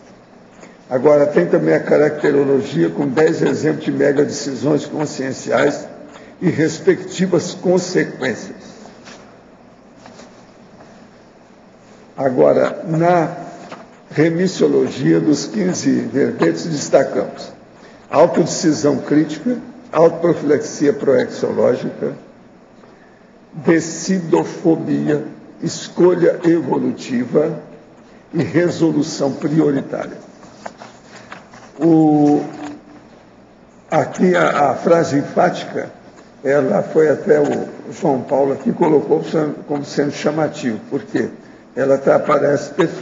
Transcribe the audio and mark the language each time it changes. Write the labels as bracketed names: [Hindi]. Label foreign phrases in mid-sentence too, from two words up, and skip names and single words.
[Portuguese] Agora, tem também a caracterologia, com 10 exemplos de mega decisões conscienciais e respectivas consequências. Agora, na remissiologia dos 15 verbetes, destacamos autodecisão crítica, autoprofilexia proexológica, decidofobia, escolha evolutiva e resolução prioritária. Aqui a frase enfática, ela foi até o João Paulo aqui colocou como sendo chamativo, porque ela aparece perfeita.